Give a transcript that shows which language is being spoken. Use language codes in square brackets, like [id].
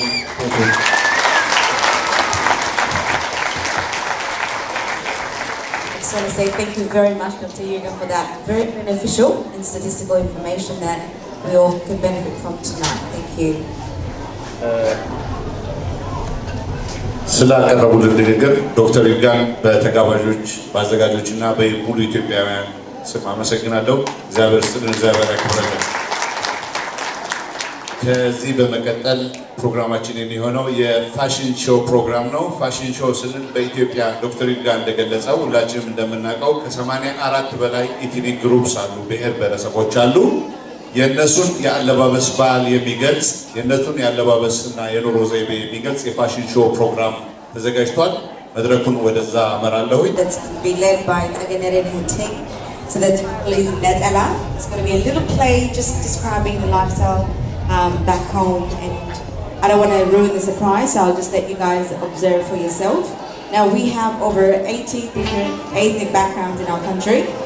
[en] Thank you. I just want to say thank you very much, Dr. Jürgen, for that very beneficial and statistical information that we all can benefit from tonight. Thank you. [am] ስላቀረቡልን ንግግር ዶክተር ይርጋን በተጋባዦች በአዘጋጆች እና በሙሉ ኢትዮጵያውያን ስም አመሰግናለሁ። እግዚአብሔር ይስጥልን፣ እግዚአብሔር ያክብረልን። ከዚህ በመቀጠል ፕሮግራማችን የሚሆነው የፋሽን ሾው ፕሮግራም ነው። ፋሽን ሾው ስንል በኢትዮጵያ ዶክተር ይርጋን እንደገለጸው ሁላችንም እንደምናውቀው ከ84 በላይ ኢትኒክ ግሩፕስ አሉ፣ ብሔር ብሔረሰቦች አሉ። የነሱን የአለባበስ ባህል የሚገልጽ የነሱን የአለባበስና የኑሮ ዘይቤ የሚገልጽ የፋሽን ሾው ፕሮግራም ተዘጋጅቷል። መድረኩን ወደዛ አመራለሁ። [en] That's be led by Tagenere So the title is Netala. It's going to be a little play just describing the lifestyle back home, and I don't want to ruin the surprise, so I'll just let you guys observe for yourself. Now we have over 80 different ethnic backgrounds in our country.